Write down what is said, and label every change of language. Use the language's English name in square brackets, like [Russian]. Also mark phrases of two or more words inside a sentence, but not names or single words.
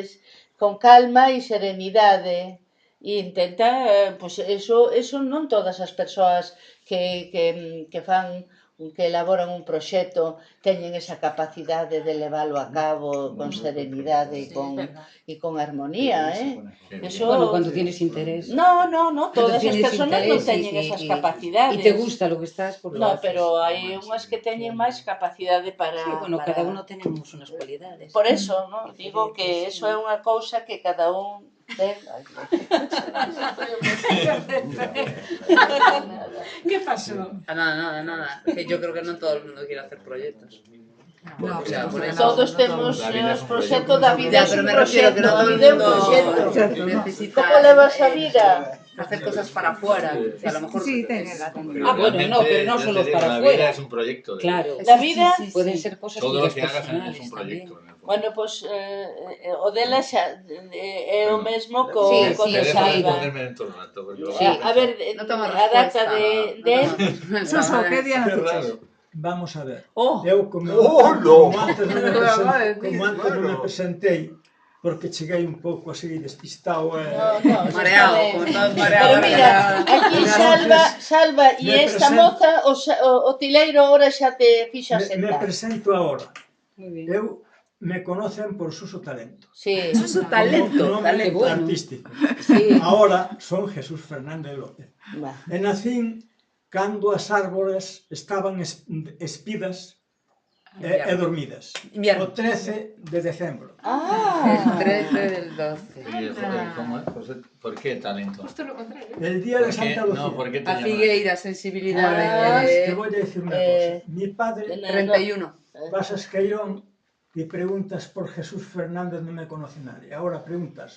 [Galician] Con calma e serenidade. E intenta, pois eso non todas as persoas que fan, que elaboran un proxecto teñen esa capacidade de leválo a cabo con serenidade e con armonía, Eso... [Spanish] Bueno, cuando tienes interés. [Galician] No, todas as [Spanish] tienes [Galician] persoas non [Spanish] interés [Galician] teñen esas capacidades. [Spanish] Y te gusta lo que estás, pues lo [Galician] No, [Spanish] haces. [Galician] pero hai unhas que teñen máis capacidade para... [Spanish] Sí, bueno, [Galician] para... [Spanish] cada uno tenemos unas cualidades. Por eso, ¿no? [Galician] Digo que eso é unha cousa que cada un ten... [Spanish] ¿Qué pasó? Nada. Que yo creo que non todo el mundo quiere hacer proyectos. No, Claro, por eso. [Galician] Todos temos [Spanish] La vida es [Galician] os [Spanish] un [Galician] proxectos da vida, [Spanish] Ya, [Galician] é [Spanish] pero [Galician] un [Spanish] me refiero que [Galician] proxecto, [Spanish] no [Galician] a [Spanish] todo el [Galician] vida é un [Spanish] mundo [Galician] proxecto. [Spanish] necesita... [Galician] Como levas a vida? [Spanish] hacer cosas para afuera. Que a lo mejor Sí, es tiene razón. complicado. bueno, no, pero no yo solo te digo, para la afuera. vida es un proyecto. Claro. La vida... Pueden ser cosas Todo lo tuyas que hagas personales es un también. proyecto. en el fondo. [Galician] Bueno, pois o dela xa é o mesmo co Sí, co sí, de [Spanish] Te dejo Salva. responderme en todo el rato. Porque luego Sí, a ver, No tomo [Galician] a data [Spanish] respuesta. [Galician] de Suso, que día [Spanish] Qué [Galician] naciches? [Spanish] raro. Vamos a ver. Oh, [Galician] Eu como, [Spanish] no! [Galician] como antes non me, [Spanish] Lo acaba de decir, [Galician] como antes non me [Spanish] claro. [Galician] presentei, porque cheguei un pouco así despistado [Spanish] No, eso [Galician] mareado, está ben. [Spanish] como estás mareado. [Galician] Pero mira, aquí Salva e me esta presento- moza, o Tileiro ahora xa te fixa me sentar. presento agora. [Spanish] Muy bien. Eu me conocen por Suso Talento. Sí. Suso Talento, [Galician] Como nome [Spanish] qué bueno. [Galician] artístico. [Spanish] Sí. Ahora son Jesús Fernández López. Va. [Galician] E nacín cando as árbores estaban espidas e dormidas. [Spanish] Invierno. [Galician] O 13 de decembro. [Spanish] Ah. El 13 del 12. Y, ¿cómo es? José? ¿Por qué talento? El día de Santa Lucía. No, ¿por qué te [Galician] A [Spanish] llaman? [Galician] Figueira, [Spanish] Ah, sensibilidad. te voy a decir una cosa. Mi padre, 31. vas a Escairón y preguntas por Jesús Fernández, no me conoce nadie. Ahora preguntas